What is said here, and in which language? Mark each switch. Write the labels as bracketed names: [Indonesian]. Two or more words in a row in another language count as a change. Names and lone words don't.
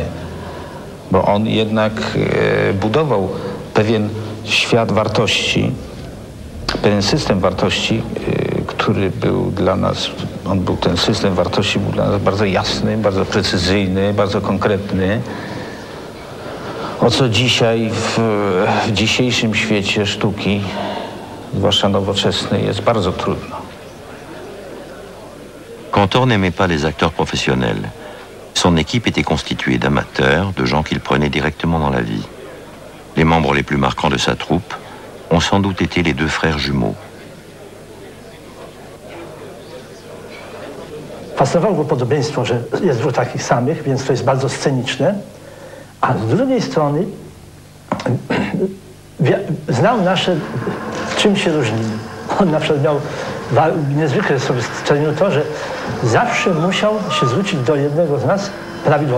[Polish] Bo on jednak budował pewien świat wartości, pewien system wartości, który był dla nas, ten system wartości był dla nas bardzo jasny, bardzo precyzyjny, bardzo konkretny. O co dzisiaj w dzisiejszym świecie sztuki, zwłaszcza nowoczesnej, jest bardzo trudno. [French] Cantor n'aimait pas les acteurs professionnels. Son équipe était constituée d'amateurs, de gens qu'il prenait directement dans la vie. Les membres les plus marquants de sa troupe ont sans doute été les 2 frères jumeaux. [Polish] Fascynowało go podobieństwo, że jest 2 takich samych, więc to jest bardzo sceniczne. A z drugiej strony znał nasze, czym się różnimy. On na przykład miał niezwykle sobie cenił to, że zawsze musiał się zwrócić do jednego z nas prawidłowo.